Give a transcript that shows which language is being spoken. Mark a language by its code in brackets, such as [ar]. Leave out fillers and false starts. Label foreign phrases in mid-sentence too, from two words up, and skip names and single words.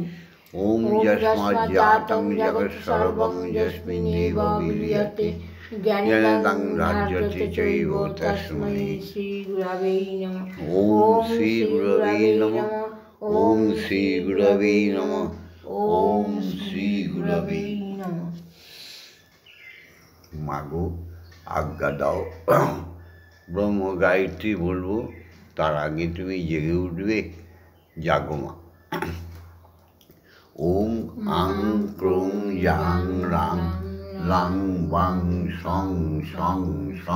[sa] ওম যস্মাজ্জাतं জগৎসর্বং যস্মিন্নেব বিলীয়তে জ্ঞানদং রাজ্যতে চৈব তস্मै শ্রীগুরবে নমঃ। ওম শ্রীগুরবে নমঃ। ওম শ্রীগুরবে নমঃ। ওম শ্রীগুরবে নমঃ। [bn] মাগো আজ্ঞা দাও, ব্রহ্ম গায়ত্রী বলবো, তার আগে তুমি জেগে উঠবে। জাগো মা। [sa] ওম আং ক্রোং ইয়াং রাং লাং বাং সং সং সং।